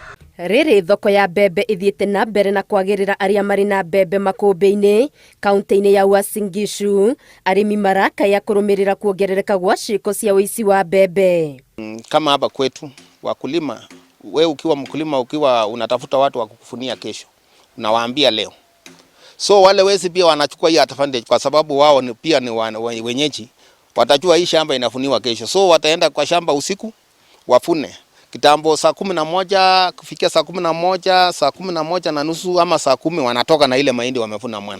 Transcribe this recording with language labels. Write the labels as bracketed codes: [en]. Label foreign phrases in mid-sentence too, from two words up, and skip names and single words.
[ki] Riri thoko ya mbembe ithiete na mbere na kwagirira aria mari na mbembe makumbi-ini kaunti-ini ya Uasin Gishu, arimi marakaya kurumirira kuongerereka gwa ciiko cia uici wa mbembe. [sw] Kama hapa kwetu wakulima, we ukiwa mkulima, ukiwa unatafuta watu wa kukufunia kesho, unawaambia leo. So wale wezi pia wanachukua hii advantage kwa sababu wao pia ni wenyeji, watajua hii shamba inafuniwa kesho. So wataenda kwa shamba usiku wafune. Kitambo saa 11 kufikia saa 11, saa 11:30 ama saa 10 wanatoka na ile mahindi wamefuna mwanzo.